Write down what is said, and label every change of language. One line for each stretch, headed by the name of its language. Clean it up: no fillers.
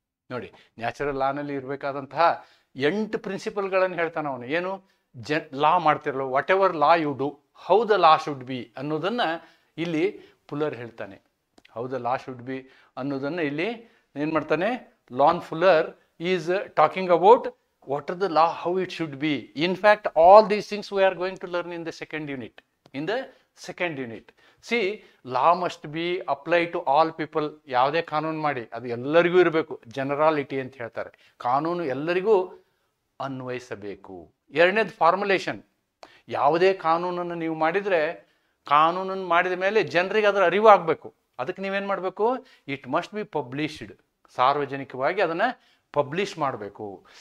Kannada: ನೋಡಿ, ನ್ಯಾಚುರಲ್ ಲಾನಲ್ಲಿ ಇರಬೇಕಾದಂತಹ 8 ಪ್ರಿನ್ಸಿಪಲ್ಗಳನ್ನು ಹೇಳ್ತಾನೆ ಅವನು. ಏನು ಲಾ ಮಾಡ್ತಿರಲ್ಲ,
English: whatever law you do, how the law should be
Kannada: ಅನ್ನೋದನ್ನು ಇಲ್ಲಿ ಫುಲ್ಲರ್ ಹೇಳ್ತಾನೆ.
English: how the law should be
Kannada: ಅನ್ನೋದನ್ನು ಇಲ್ಲಿ ಏನು ಮಾಡ್ತಾನೆ,
English: Lon Fuller is talking about what are the law, how it should be. In fact, all these things we are going to learn in the second unit. See, law must be applied to all people.
Kannada: ಯಾವುದೇ ಕಾನೂನು ಮಾಡಿ ಅದು ಎಲ್ಲರಿಗೂ ಇರಬೇಕು, ಜನರಾಲಿಟಿ ಅಂತ ಹೇಳ್ತಾರೆ. ಕಾನೂನು ಎಲ್ಲರಿಗೂ ಅನ್ವಯಿಸಬೇಕು. ಎರಡನೇದು ಫಾರ್ಮುಲೇಷನ್. ಯಾವುದೇ ಕಾನೂನನ್ನು ನೀವು ಮಾಡಿದರೆ, ಕಾನೂನನ್ನು ಮಾಡಿದ ಮೇಲೆ ಜನರಿಗೆ ಅದರ ಅರಿವು ಆಗಬೇಕು. ಅದಕ್ಕೆ ನೀವೇನು ಮಾಡಬೇಕು,
English: It must be published.
Kannada: ಸಾರ್ವಜನಿಕವಾಗಿ ಅದನ್ನು ಪಬ್ಲಿಷ್ ಮಾಡಬೇಕು.